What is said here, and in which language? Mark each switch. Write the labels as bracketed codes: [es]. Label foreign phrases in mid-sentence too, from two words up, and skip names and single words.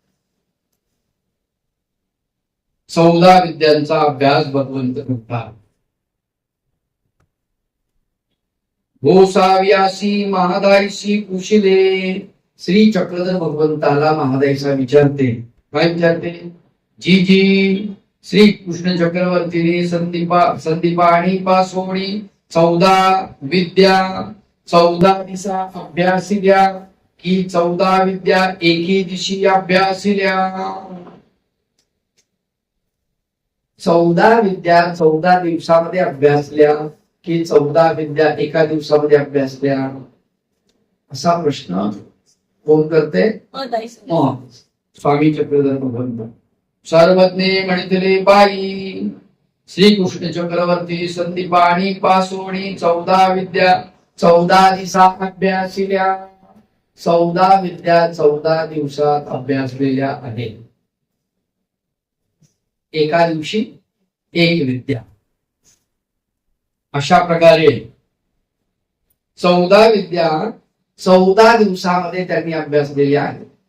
[mr] 14 विद्यांचा अभ्यास भगवंत करतात. गोसाव्यासी महादायसी कुशिले. श्री चक्रधर भगवंताला महादायसा विचारते. काय विचारते? जी जी श्री कृष्ण चक्रवर्तीने संदीपाणी पासोणी 14 विद्या 14 दिसा अभ्यासिल्या की 14 विद्या एके दिवशी अभ्यासिल्या. 14 विद्या 14 दिवसामध्ये अभ्यासल्या की 14 विद्या एका दिवसामध्ये अभ्यासल्या, असा प्रश्न कोण करते? स्वामी चक्रधर भगवंत. सर्वज्ञे म्हणितले बाई श्री कृष्ण चक्रवर्ती संदीपाणी पासोणी 14 विद्या 14 दिवसा अभ्यासिल्या. 14 विद्या 14 दिवसात अभ्यासलेल्या आहेत. एका दिवशी एक विद्या. अशा प्रकारे 14 विद्या 14 दिवसामध्ये त्यांनी अभ्यासलेल्या आहेत.